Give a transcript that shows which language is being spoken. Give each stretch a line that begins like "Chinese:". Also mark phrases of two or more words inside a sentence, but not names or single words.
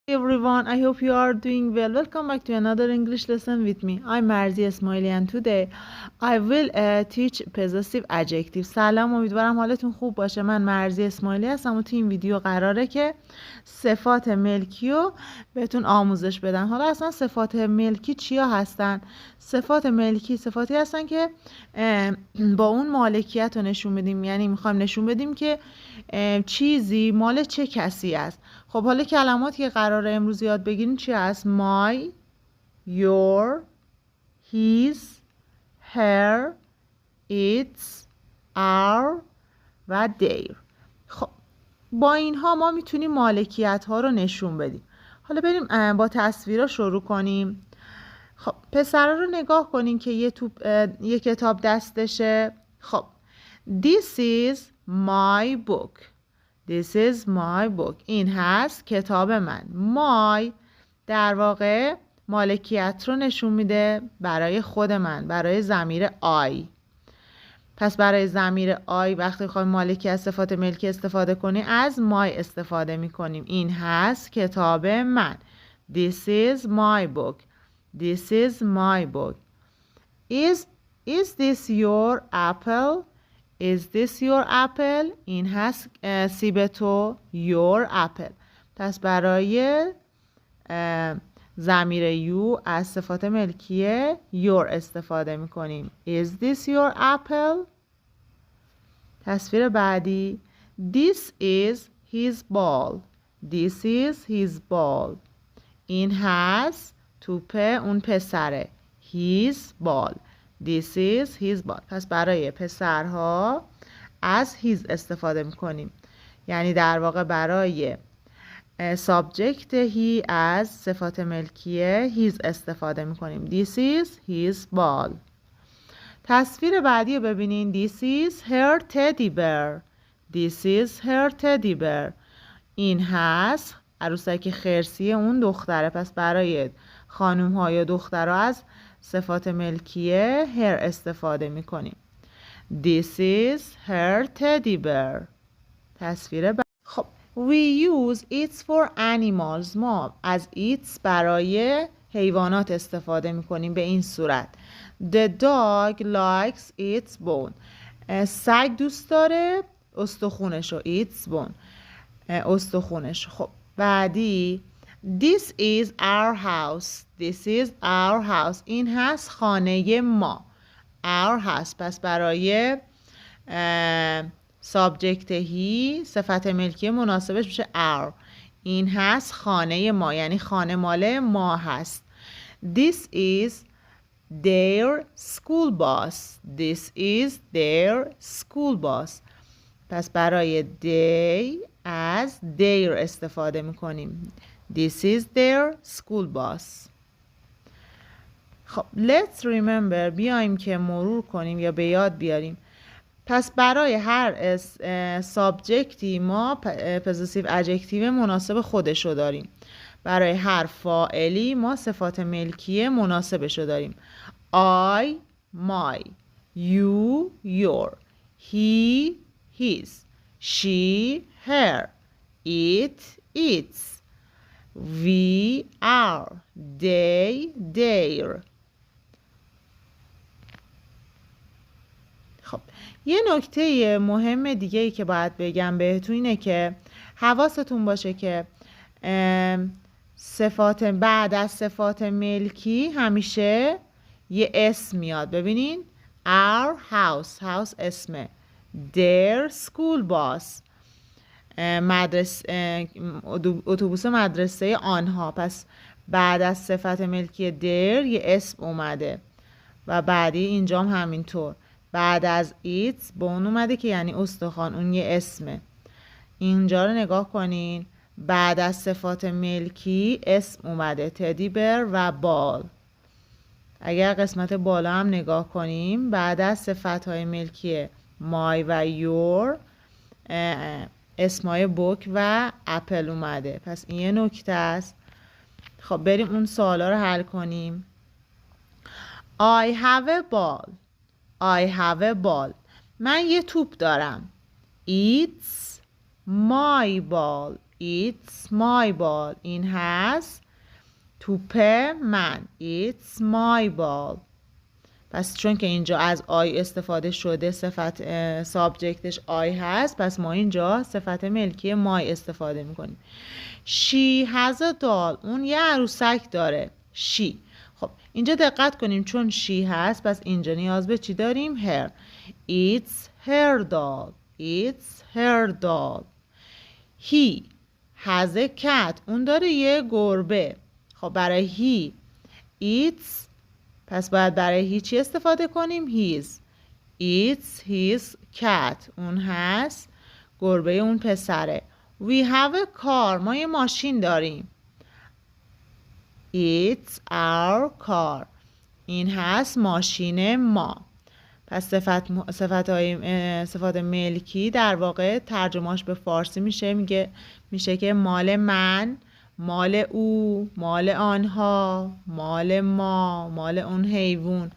English: Everyone, I hope you are doing well. Welcome back to another English lesson with me. I'm Marzi Ismaili and today I will teach possessive adjective.
Persian: سلام، امیدوارم حالتون خوب باشه. من مرزی اسماعیلی هستم و تو این ویدیو قراره که صفات ملکی رو بهتون آموزش بدم. حالا اصلا صفات ملکی چیا هستن؟ صفات ملکی صفاتی هستن که با اون مالکیت رو نشون بدیم، یعنی میخوایم نشون بدیم که چیزی مال چه کسی است. خب حالا کلماتی که قراره امروز یاد بگیریم چی هست؟
English: my, your, his, her, its, our و their.
Persian: خب با اینها ما میتونیم مالکیت ها رو نشون بدیم. حالا بریم با تصویرها شروع کنیم. خب پسرها رو نگاه کنین که یه کتاب دستشه.
English: خب this is my book. This is my book.
Persian: این هست کتاب من. My در واقع مالکیت رو نشون میده برای خود من، برای ضمیر I. پس برای ضمیر I وقتی بخوایم مالکیت صفات ملکی استفاده کنیم از my استفاده میکنیم. این هست کتاب من.
English: This is my book. This is my book. Is this your apple? Is this your apple?
Persian: این هست سیب تو.
English: Your apple.
Persian: پس برای ضمیر you از صفات ملکیه your استفاده میکنیم.
English: Is this your apple?
Persian: تصویر بعدی.
English: This is his ball. This is his ball.
Persian: این هست توپ اون پسره.
English: His ball. This is his ball.
Persian: پس برای پسرها از his استفاده میکنیم. یعنی در واقع برای سابجکت he از صفات ملکیه his استفاده میکنیم.
English: This is his ball.
Persian: تصویر بعدی رو ببینین.
English: This is her teddy bear. This is her teddy bear.
Persian: این هست عروسک خرسی اون دختره. پس برای خانوم ها یا دخترها از صفات ملکیه her استفاده میکنیم.
English: This is her teddy bear.
Persian: تصویر بعد. خب
English: we use it for animals.
Persian: ما از it برای حیوانات استفاده میکنیم به این صورت.
English: The dog likes its bone.
Persian: سگ دوست داره استخونشو.
English: its bone.
Persian: استخونش. خب بعدی.
English: This is our house. This is our house.
Persian: این هست خانه ما.
English: Our house.
Persian: پس برای سابجکت هی صفت ملکی مناسبش میشه our. این هست خانه ما، یعنی خانه مال ما هست.
English: This is their school bus. This is their school bus.
Persian: پس برای they از their استفاده میکنیم.
English: This is their school bus. خب let's remember.
Persian: بیایم که مرور کنیم یا به یاد بیاریم. پس برای هر سابجکتی ما
English: positive adjective
Persian: مناسب خودشو داریم. برای هر فاعلی ما صفات ملکیه مناسبشو داریم.
English: I, my, you, your, he, his, she, her, it, its, we, our, they, their.
Persian: خب یه نکته مهم دیگه ای که باید بگم بهتون اینه که حواستون باشه که صفات بعد از صفات ملکی همیشه یه اسم میاد.
English: ببینین our house. house اسمه. their school bus.
Persian: اتوبوس مدرسه آنها. پس بعد از صفت ملکی their یه اسم اومده و بعدی اینجام همینطور. بعد از
English: it bone
Persian: اومده که یعنی استخوان. اون یه اسمه. اینجا رو نگاه کنین. بعد از صفات ملکی اسم اومده.
English: teddy bear
Persian: و بال. اگر قسمت بالا هم نگاه کنیم بعد از صفت‌های ملکی مای و یور اسمای بوک و اپل اومده. پس این یه نکته است. خب بریم اون سوالا رو حل کنیم.
English: I have a ball. I have a ball.
Persian: من یه توپ دارم.
English: It's my ball. It's my ball.
Persian: این هست توپ من.
English: It's my ball.
Persian: پس چون که اینجا از آی استفاده شده، صفت سابجکتش آی هست، پس ما اینجا صفت ملکی مای استفاده میکنیم.
English: She has a doll.
Persian: اون یه عروسک داره. She. خب اینجا دقت کنیم چون she هست، پس اینجا نیاز به چی داریم؟
English: her. It's her doll. It's her doll. He has a cat.
Persian: اون داره یه گربه. خب برای
English: he it's،
Persian: پس باید برای he چی استفاده کنیم؟ his.
English: It's his cat.
Persian: اون هست گربه اون پسره.
English: We have a car.
Persian: ما یه ماشین داریم.
English: It's our car.
Persian: این هست ماشین ما. پس صفات ملکی در واقع ترجمهش به فارسی میشه که مال من، مال او، مال آنها، مال ما، مال اون حیوان.